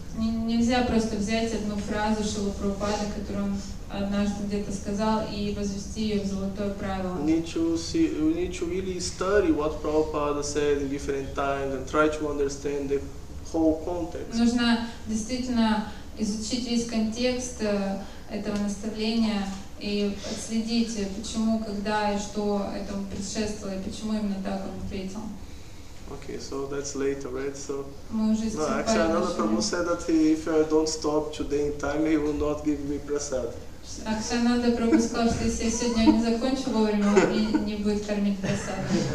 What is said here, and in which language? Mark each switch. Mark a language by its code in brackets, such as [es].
[ru] Нельзя просто взять одну фразу Шрилы Прабхупады, которую он однажды где-то сказал, и возвести ее в золотое правило. [en] You need to really study what Prabhupada said in different times and try to understand the whole context. [ru] Нужно действительно изучить весь контекст этого наставления и отследить, почему, когда и что этому предшествовало, и почему именно так он ответил. [en] Okay, so that's later, right? So [ru] Мы уже [en] no, actually, Ananda Prabhu said that if I don't stop today in time, he will not give me prasad. [ru] Акшананда Прабху сказал, что если я сегодня не закончу вовремя, он мне не будет кормить просадом.